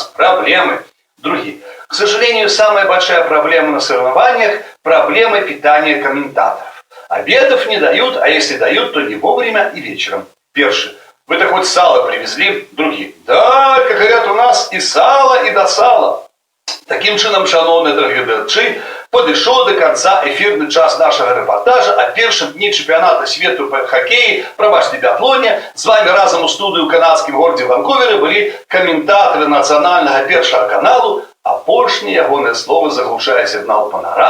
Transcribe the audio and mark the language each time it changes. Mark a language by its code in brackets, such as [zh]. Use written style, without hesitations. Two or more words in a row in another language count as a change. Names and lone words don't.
[ru] Проблемы. Другие. К сожалению, самая большая проблема на соревнованиях – проблема питания комментаторов. Обедов не дают, а если дают, то не вовремя и вечером. [uk] Перший. [ru] Вы-то хоть сало привезли? Другие. Да, как говорят у нас, и сало, и до сала. [uk] Таким чином, шановні дорогі глядачі, підійшов до кінця ефірний час нашого репортажа о першому дні чемпіонату світу по хокею, пробачте, біатлоні. З вами разом у студії у канадському городі Ванкувері були коментатори національного першого каналу, а пошні ягоне слово заглушає сигнал панорами.